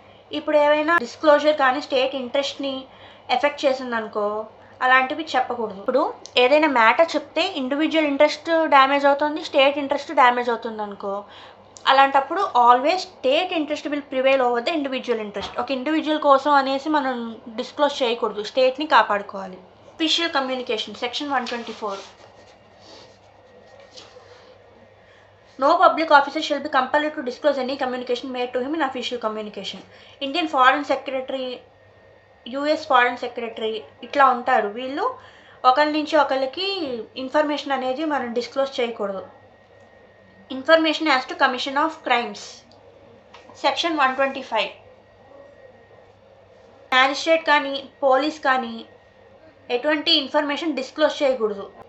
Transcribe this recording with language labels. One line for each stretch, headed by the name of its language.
Telugu: ఇప్పుడు ఏవైనా డిస్క్లోజర్ కానీ స్టేట్ ఇంట్రెస్ట్ని ఎఫెక్ట్ చేసిందనుకో అలాంటివి చెప్పకూడదు. ఇప్పుడు ఏదైనా మ్యాటర్ చెప్తే ఇండివిజువల్ ఇంట్రెస్ట్ డ్యామేజ్ అవుతుంది, స్టేట్ ఇంట్రెస్ట్ డ్యామేజ్ అవుతుంది అనుకో, అలాంటప్పుడు
English: Always state interest will prevail over the individual interest.
Telugu: ఒక ఇండివిజువల్ కోసం అనేసి మనం డిస్క్లోజ్ చేయకూడదు, స్టేట్ని కాపాడుకోవాలి.
English: Official communication. Section 124, no public officer shall be compelled to disclose any communication made to him in official communication.
Telugu: Indian Foreign Secretary, US Foreign Secretary ఇట్లా ఉంటారు, వీళ్ళు ఒకరి నుంచి ఒకరికి ఇన్ఫర్మేషన్ అనేది మనం డిస్క్లోజ్ చేయకూడదు.
English: Information as to commission of crimes.
Telugu: Section 125, magistrate కానీ పోలీస్ కానీ ఎటువంటి ఇన్ఫర్మేషన్ డిస్క్లోజ్ చేయకూడదు.